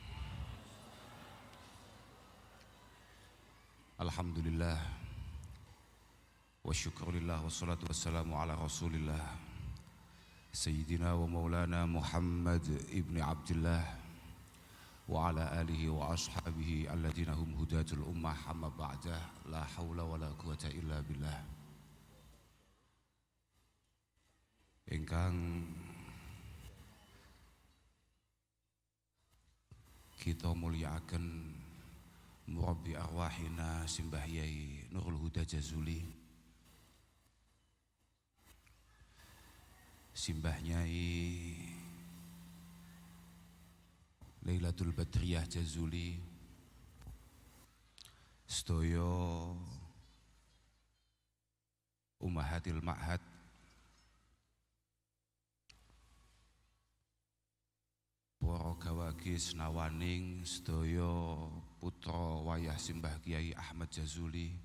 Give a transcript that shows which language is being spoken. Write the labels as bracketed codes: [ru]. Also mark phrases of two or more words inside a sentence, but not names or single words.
[ar] الحمد لله وشكر الله والصلاة والسلام على رسول الله سيدنا ومولانا محمد بن عبد الله وعلى آله وأصحابه الذين هم هداة الأمة أما بعد. لا حول ولا قوة إلا بالله. [jv] Ingkang kita muliakan [ar] مربي أرواحنا [jv] Simbah Yai Nurul Huda Jazuli, Simbah Nyai Lailatul Badriyah Jazuli, sedaya [ar] أمهات المعهد, [jv] para gawagis nawaning sedaya putra wayah Simbah Kiai Ahmad Jazuli,